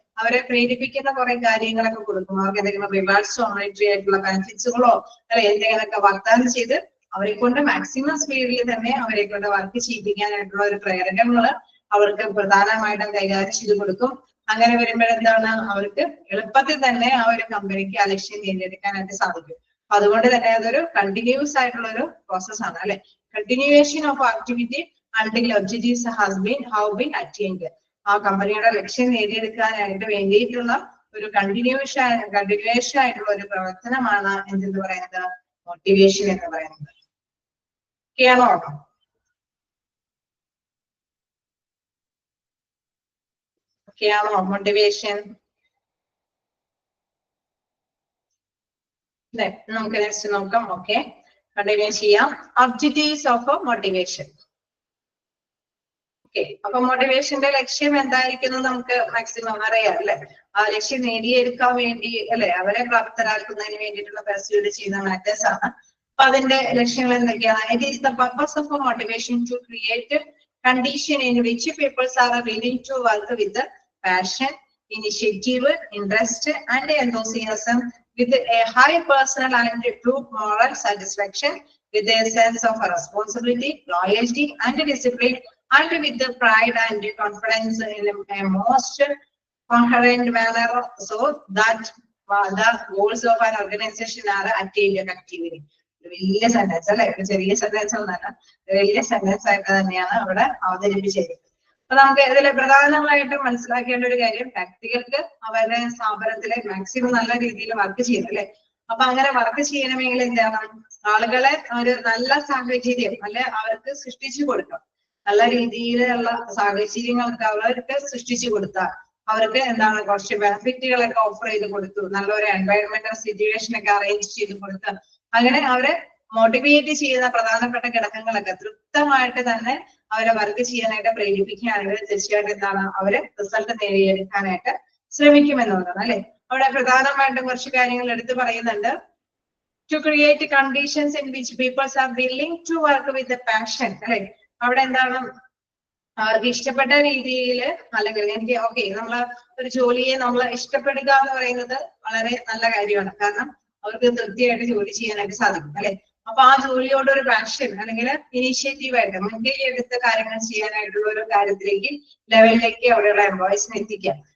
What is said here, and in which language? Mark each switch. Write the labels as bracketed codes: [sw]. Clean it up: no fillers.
[ml] അവരെ പ്രേരിപ്പിക്കുന്ന കുറെ കാര്യങ്ങളൊക്കെ കൊടുക്കും. അവർക്ക് എന്തെങ്കിലും റിവാർഡ്സോ മോണിറ്ററി ആയിട്ടുള്ള ബെനിഫിറ്റ്സുകളോ അല്ലെ എന്തെങ്കിലുമൊക്കെ വാഗ്ദാനം ചെയ്ത് അവരെ കൊണ്ട് മാക്സിമം സ്പീഡിൽ തന്നെ അവരെ കൊണ്ട് വർക്ക് ചെയ്യിപ്പിക്കാനായിട്ടുള്ള ഒരു പ്രേരണകള് അവർക്ക് പ്രധാനമായിട്ടും കൈകാര്യം ചെയ്ത് കൊടുക്കും. അങ്ങനെ വരുമ്പോഴെന്താണ് അവർക്ക് എളുപ്പത്തിൽ തന്നെ ആ ഒരു കമ്പനിക്ക് ആ ലക്ഷ്യം നേടിയെടുക്കാനായിട്ട് സാധിക്കും. അതുകൊണ്ട് തന്നെ അതൊരു കണ്ടിന്യൂസ് ആയിട്ടുള്ള ഒരു പ്രോസസ്സാണ് അല്ലെ. [en] Continuation of activity until objectives have been attained. [ml] ആ കമ്പനിയുടെ ലക്ഷ്യം നേടിയെടുക്കാനായിട്ട് വേണ്ടിയിട്ടുള്ള ഒരു കണ്ടിന്യൂവേഷൻ ആയിട്ടുള്ള ഒരു പ്രവർത്തനമാണ് എന്തെന്ന് പറയുന്നത്? മോട്ടിവേഷൻ എന്ന് പറയുന്നത്. ഓക്കെയാണോ? ഓക്കെയാണോ മോട്ടിവേഷൻ? നമുക്ക് നെക്സ്റ്റ് നോക്കാം. ഓക്കെ, കണ്ടിന്യൂ ചെയ്യാം. Objectives of motivation. ഓക്കെ, അപ്പൊ മോട്ടിവേഷന്റെ ലക്ഷ്യം എന്തായിരിക്കുന്നു നമുക്ക് മാക്സിമം അറിയാം അല്ലെ. ആ ലക്ഷ്യം നേടിയെടുക്കാൻ വേണ്ടി അല്ലെ അവരെ പ്രാപ്തരാക്കുന്നതിന് വേണ്ടിയിട്ടുള്ള പർസ്യൂഡ് ചെയ്യുന്ന മാറ്റേഴ്സ് ആണ്. അപ്പൊ അതിന്റെ ലക്ഷ്യങ്ങൾ എന്തൊക്കെയാണ്? [en] It is the purpose of motivation to create a condition in which people are willing to work with the passion, initiative, interest and enthusiasm with a high personal and true moral satisfaction, with a sense of responsibility, loyalty and discipline, and with the pride and confidence in a most coherent manner, so that the goals of an organization are attained effectively. [ml] വലിയ sentence അല്ലെ, ചെറിയ sentence ഒന്നല്ല, വലിയ sentence ആയിട്ട് തന്നെയാണ് അവിടെ അവതരിപ്പിച്ചിരിക്കുന്നത്. അപ്പൊ നമുക്ക് ഇതിലെ പ്രധാനമായിട്ടും മനസ്സിലാക്കേണ്ട ഒരു കാര്യം, വ്യക്തികൾക്ക് അവരുടെ സ്ഥാപനത്തിലെ മാക്സിമം നല്ല രീതിയിൽ വർക്ക് ചെയ്യണം അല്ലെ. അപ്പൊ അങ്ങനെ വർക്ക് ചെയ്യണമെങ്കിൽ എന്താണ്? ആളുകളെ ഒരു നല്ല സാഹചര്യം അല്ലെ അവർക്ക് സൃഷ്ടിച്ചു കൊടുക്കണം. നല്ല രീതിയിലുള്ള സാഹചര്യങ്ങളൊക്കെ അവർക്ക് സൃഷ്ടിച്ചു കൊടുത്താൽ അവർക്ക് എന്താണ് കുറച്ച് ബെനിഫിറ്റുകളൊക്കെ ഓഫർ ചെയ്ത് കൊടുത്തു, നല്ലൊരു എൻവയറമെന്റൽ സിറ്റുവേഷൻ ഒക്കെ അറേഞ്ച് ചെയ്ത് കൊടുത്ത് അങ്ങനെ അവരെ മോട്ടിവേറ്റ് ചെയ്യുന്ന പ്രധാനപ്പെട്ട ഘടകങ്ങളൊക്കെ തൃപ്തമായിട്ട് തന്നെ അവരെ വർക്ക് ചെയ്യാനായിട്ട് പ്രേരിപ്പിക്കുകയാണെങ്കിൽ തീർച്ചയായിട്ടും എന്താണ് അവര് റിസൾട്ട് നേടിയെടുക്കാനായിട്ട് ശ്രമിക്കുമെന്നുള്ളതാണ് അല്ലെ. അവിടെ പ്രധാനമായിട്ടും കുറച്ച് കാര്യങ്ങൾ എടുത്തു പറയുന്നുണ്ട്. [en] To create conditions in which people are willing to work with the passion [ml] അല്ലെ. അവിടെ എന്താണ് അവർക്ക് ഇഷ്ടപ്പെട്ട രീതിയിൽ അല്ലെങ്കിൽ എനിക്ക് ഓക്കെ നമ്മള് ഒരു ജോലിയെ നമ്മൾ ഇഷ്ടപ്പെടുക എന്ന് പറയുന്നത് വളരെ നല്ല കാര്യമാണ്. കാരണം അവർക്ക് തൃപ്തിയായിട്ട് ജോലി ചെയ്യാനായിട്ട് സാധിക്കും അല്ലെ. അപ്പൊ ആ ജോലിയോട് ഒരു പാഷൻ അല്ലെങ്കിൽ ഇനീഷ്യേറ്റീവായിട്ട് മുൻകൈ എടുത്ത കാര്യങ്ങൾ ചെയ്യാനായിട്ടുള്ള ഒരു കാര്യത്തിലേക്ക് ലെവലിലേക്ക് അവിടെയുള്ള എംപ്ലോയീസിനെ എത്തിക്കാം.